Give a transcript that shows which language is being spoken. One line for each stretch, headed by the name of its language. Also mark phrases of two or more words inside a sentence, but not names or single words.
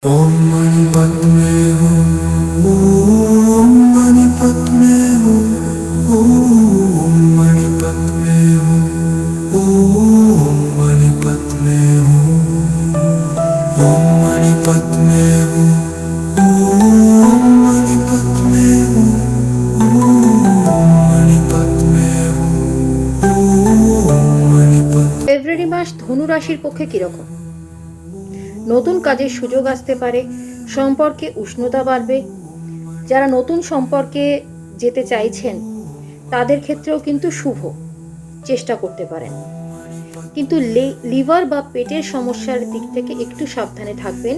Sanskrit: ओम मणि पद्मे हूँ, ओम मणि पद्मे हूँ, ओम मणि पद्मे हूँ, ओम मणि पद्मे हूँ, ओम मणि पद्मे हूँ, ओम मणि पद्मे हूँ, ओम मणि पद्मे हूँ, ओम मणि पद्मे।
Bangla: ফেব্রুয়ারি মাস ধনু রাশির পক্ষে কিরকম? নতুন কাজের সুযোগ আসতে পারে, সম্পর্কে উষ্ণতা বাড়বে। যারা নতুন সম্পর্কে যেতে চাইছেন তাদের ক্ষেত্রেও কিন্তু শুভ, চেষ্টা করতে পারেন। কিন্তু লিভার বা পেটের সমস্যার দিক থেকে একটু সাবধানে থাকবেন।